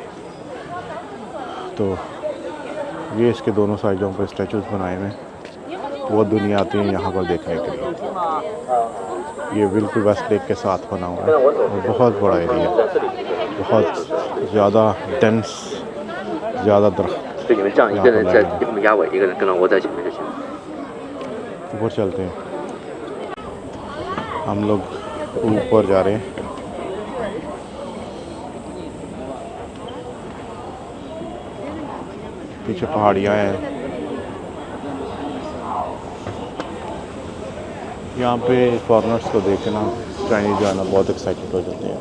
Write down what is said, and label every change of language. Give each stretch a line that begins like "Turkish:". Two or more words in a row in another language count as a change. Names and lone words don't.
Urdu: تو یہ اس کے دونوں سائیڈوں پر اسٹیچوز بنائے ہوئے ہیں، بہت دنیا آتی ہے یہاں پر دیکھنے کے لیے. یہ بالکل ویسٹ لیک کے ساتھ بنا ہوا ہے اور بہت بڑا ایریا، بہت زیادہ ڈینس، زیادہ درخت.
Chinese: 对，你们这样一个人在给你们压尾，一个人跟着我在前面就行。
Urdu: اوپر چلتے ہیں، ہم لوگ اوپر جا رہے ہیں. پیچھے پہاڑیاں ہیں. یہاں پہ فارنرز کو دیکھنا چائنیز جانا بہت ایکسائٹڈ ہو جاتے ہیں.